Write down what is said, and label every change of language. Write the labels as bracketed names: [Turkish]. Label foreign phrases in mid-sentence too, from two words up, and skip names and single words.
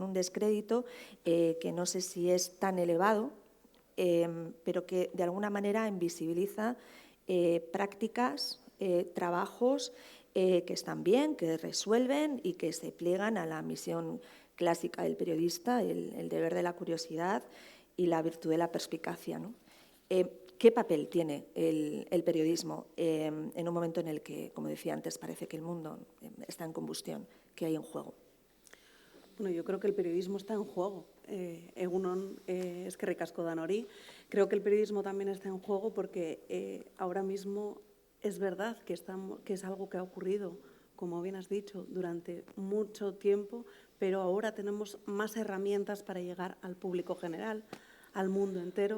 [Spanish] Un descrédito que no sé si es tan elevado, pero que de alguna manera invisibiliza prácticas, trabajos que están bien, que resuelven y que se pliegan a la misión clásica del periodista, el deber de la curiosidad y la virtud de la perspicacia, ¿no? ¿Qué papel tiene el periodismo en un momento en el que, como decía antes, parece que el mundo está en combustión? ¿Qué hay en juego? Bueno, yo creo que el periodismo está en juego. [Basque] Egunon, eskerrik asko danori. [Spanish] Creo que el periodismo también está en juego porque ahora mismo es verdad que es algo que ha ocurrido, como bien has dicho, durante mucho tiempo, pero ahora tenemos más herramientas para llegar al público general, al mundo entero.